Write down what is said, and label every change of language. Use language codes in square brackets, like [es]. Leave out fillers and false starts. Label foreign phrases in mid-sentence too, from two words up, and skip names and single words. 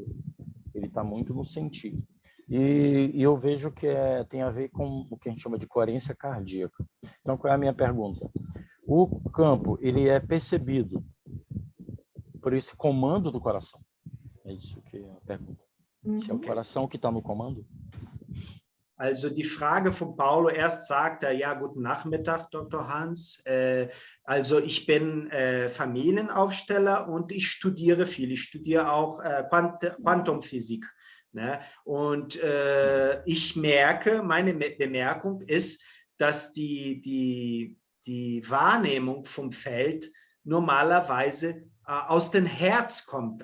[pt] Ele está muito no sentir. E eu vejo que tem a ver com o que a gente chama de coerência cardíaca. Então, qual é a minha pergunta? O campo, ele é percebido por esse comando do coração? É isso que é a pergunta. Se é o coração que está no comando? [de] Also die Frage von Paulo, erst sagt er, ja, guten Nachmittag, Dr. Hans. Also ich bin Familienaufsteller und ich studiere viel. Ich studiere auch Quantumphysik. Ne? Und ich merke, meine Bemerkung ist, dass die Wahrnehmung vom Feld normalerweise aus dem Herz kommt.